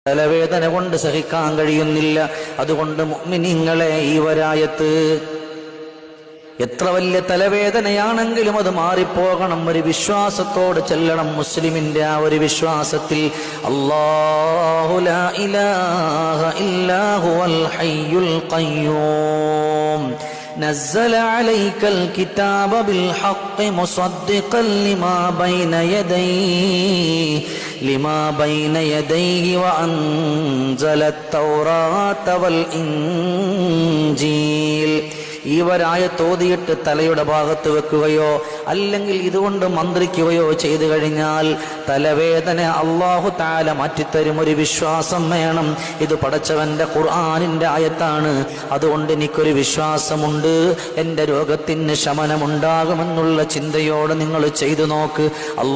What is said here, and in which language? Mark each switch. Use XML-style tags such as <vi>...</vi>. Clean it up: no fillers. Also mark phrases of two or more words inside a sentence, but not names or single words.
<ml>തലവേദന കൊണ്ട് സഹിക്കാൻ കഴിയുന്നില്ല. അതുകൊണ്ട് മുഅ്മിനീങ്ങളെ, ഈ വരായത്ത് എത്ര വലിയ തലവേദനയാണെങ്കിലും അത് മാറിപ്പോകണം. ഒരു വിശ്വാസത്തോട് ചെല്ലണം. മുസ്ലിമിന്റെ ആ ഒരു വിശ്വാസത്തിൽ</ml> <ar>الله لا إله إلا هو الحي القيوم نزل عليك الكتاب بالحق مصدقا لما بين يديه وأنزل التوراة والإنجيل.</ar> <ml>ഈ വരായത്ത് ഓതിയിട്ട് തലയുടെ ഭാഗത്ത് വെക്കുകയോ അല്ലെങ്കിൽ ഇതുകൊണ്ട് മന്ത്രിക്കുകയോ ചെയ്തു കഴിഞ്ഞാൽ തലവേദന</ml> <ar>الله تعالى</ar> <ml>മാറ്റിത്തരും. ഒരു വിശ്വാസം വേണം. ഇത് പടച്ചവന്റെ ഖുർആനിന്റെ ആയത്താണ്. അതുകൊണ്ട് എനിക്കൊരു വിശ്വാസമുണ്ട്, എൻ്റെ രോഗത്തിന് ശമനമുണ്ടാകുമെന്നുള്ള ചിന്തയോടെ നിങ്ങൾ ചെയ്തു നോക്ക്.</ml>